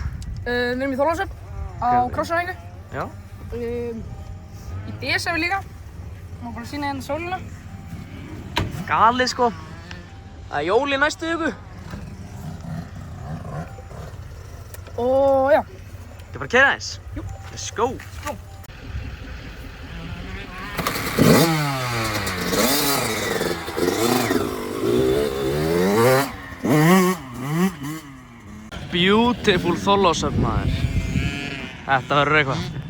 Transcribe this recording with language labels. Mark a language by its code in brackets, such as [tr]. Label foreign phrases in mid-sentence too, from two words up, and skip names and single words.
[is] Við erum í Þorlákshöfn á krossræðingu. Já. Í desember líka. Má bara sýna hérna sólina. Galið sko. Það er jól í næstu viku. Og já. Ekki bara að keyra aðeins? Jú. [en] Let's go. Beautiful Þorlákshöfn maður. [is] Þetta verður eitthvað.